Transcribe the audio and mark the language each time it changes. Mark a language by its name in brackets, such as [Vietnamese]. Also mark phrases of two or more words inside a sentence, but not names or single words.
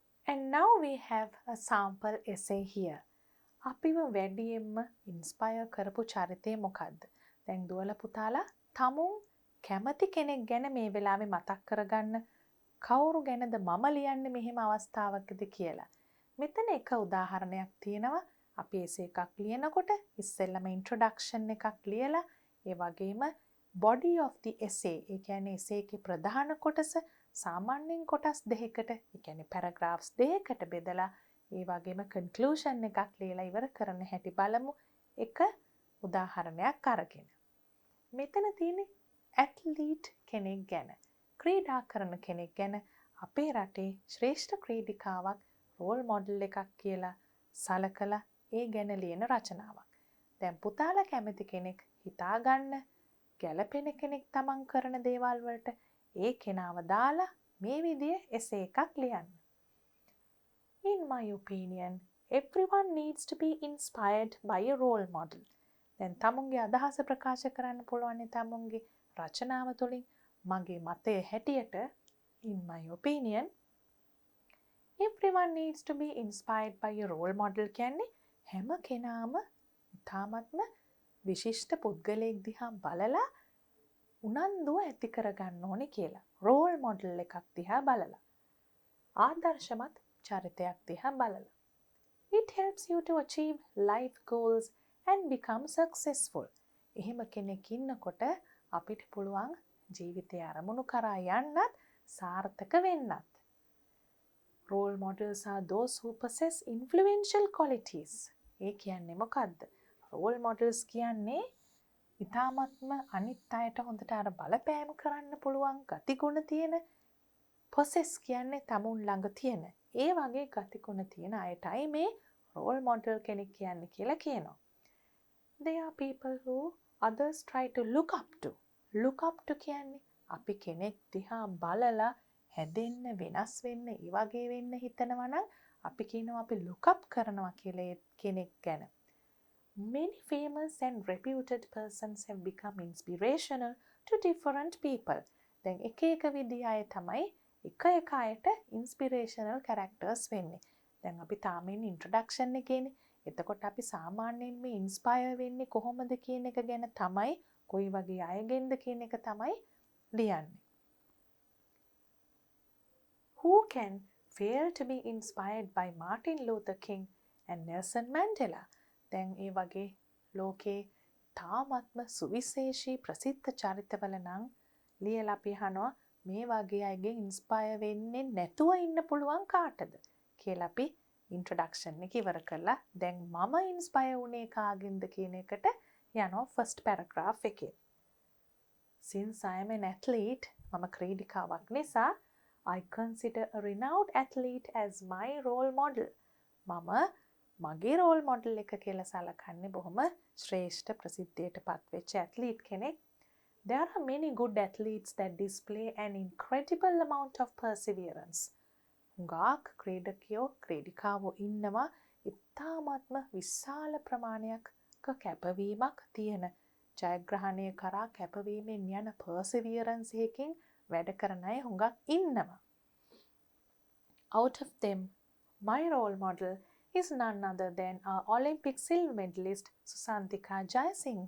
[English] And now we have a sample essay here. [Sinhala] අපිව වැඩියෙන්ම ඉන්ස්පයර් කරපු චරිතය මොකක්ද? දැන් දුවලා පුතාලා තමුන් කැමති කෙනෙක් ගැන මේ වෙලාවේ මතක් කරගන්න. කවුරු ගැනද මම ලියන්නේ මෙහෙම අවස්ථාවකදී කියලා. මෙතන එක උදාහරණයක් තියෙනවා. අපි essay එකක් ලියනකොට ඉස්සෙල්ලම introduction එකක් ලියලා ඒ වගේම [English] body of the essay [Sinhala] ඒ කියන්නේ essay එකේ ප්‍රධාන කොටස සාමාන්‍යයෙන් කොටස් දෙකකට ඒ කියන්නේ paragraphs දෙකකට බෙදලා ඒ වගේම conclusion එකක් ලියලා ඉවර කරන්න හැටි බලමු එක උදාහරණයක් අරගෙන. මෙතන තියෙන්නේ ඇත්ලීට් කෙනෙක් ගැන ක්‍රීඩා කරන කෙනෙක් ගැන අපේ රටේ ශ්‍රේෂ්ඨ ක්‍රීඩිකාවක් [English] role model [Sinhala] එකක් කියලා සලකලා ඒ ගැන ලියන රචනාවක්. දැන් පුතාලා කැමති කෙනෙක් හිතාගන්න ගැළපෙන කෙනෙක් තමන් කරන දේවල් වලට ඒ කෙනාව දාලා මේ විදිය essay එකක් ලියන්න. [English] In my opinion, everyone needs to be inspired by a role model. [Sinhala] දැන් තමුන්ගේ අදහස ප්‍රකාශ කරන්න පුළුවන් තමුන්ගේ රචනාව තුළින් මගේ මතය හැටියට [English] in my opinion everyone needs to be inspired by a role model [Sinhala] කියන්නේ හැම කෙනාම ඉතාමත්ම විශිෂ්ට පුද්ගලයෙක් දිහා බලලා උනන්දුව ඇති කරගන්න ඕනේ කියලා. [English] role model [Sinhala] එකක් දිහා බලලා. ආදර්ශමත් චරිතයක් දිහා බලලා. [English] It helps you to achieve life goals and become successful. [Sinhala] එහෙම කෙනෙක් ඉන්නකොට අපිට පුළුවන් ජීවිතය අරමුණු කරා යන්නත් සාර්ථක වෙන්නත්. [English] Role models are those who possess influential qualities. [Sinhala] ඒ කියන්නේ මොකද්ද? [English] Role models [Sinhala] කියන්නේ ඉතාමත්ම අනිත් අයට හොඳට අර බලපෑම් කරන්න පුළුවන් ගතිගුණ තියෙන possess කියන්නේ තමුන් ළඟ තියෙන ඒ වගේ ගතිගුණ තියෙන අයටයි මේ [English] role model [Sinhala] කෙනෙක් කියන්නේ කියලා කියනවා. [English] They are people who others try to look up to. Look up to [Sinhala] කියන්නේ අපි කෙනෙක් දිහා බලලා හැදෙන්න වෙනස් වෙන්න ඒ වගේ වෙන්න හිතනවා නම් අපි කියනවා අපි [English] look up [Sinhala] කරනවා කියලා කෙනෙක් ගැන. [English] Many famous and reputed persons have become inspirational to different people. [Sinhala] දැන් එක එක විදිහ අය තමයි එක එක අයට [English] inspirational characters [Sinhala] වෙන්නේ. දැන් අපි තාමෙන් introduction එකේනේ. එතකොට අපි සාමාන්‍යයෙන් මේ inspire වෙන්නේ කොහොමද කියන එක ගැන තමයි කොයි වගේ අයගෙන්ද කියන එක තමයි ලියන්නේ. [English] Who can fail to be inspired by Martin Luther King and Nelson Mandela? [Sinhala] දැන් ඒ වගේ ලෝකේ තාමත්ම සුවිශේෂී ප්‍රසිද්ධ චරිතවල නම් ලියලා අපි අහනවා මේ වගේ අයගෙන් ඉන්ස්පයර් වෙන්නේ නැතුව ඉන්න පුළුවන් කාටද කියලා අපි ඉන්ට්‍රොඩක්ෂන් එක ඉවර කළා. දැන් මම ඉන්ස්පයර් වුණේ කාගෙන්ද කියන එකට යනවා [English] first paragraph [Sinhala] එකේ. [English] Since I am an athlete, [Sinhala] මම ක්‍රීඩිකාවක් නිසා [English] I consider a renowned athlete as my role model. [Sinhala] මම මගේ [English] role model [Sinhala] එක කියලා සලකන්නේ බොහොම ශ්‍රේෂ්ඨ ප්‍රසිද්ධියට පත්වෙච්ච ඇත්ලීට් කෙනෙක්. [English] There are many good athletes that display an incredible amount of perseverance. [Sinhala] හුඟක් ක්‍රීඩිකාවෝ ඉන්නවා ඉතාමත්ම විශාල ප්‍රමාණයක කැපවීමක් තියෙන ජයග්‍රහණය කරා කැපවීමෙන් යන perseverance එකකින් වැඩ කරන අය හුඟක් ඉන්නවා. [English] Out of them, my role model is none other than our Olympic silver medalist Susantika Jayasinghe.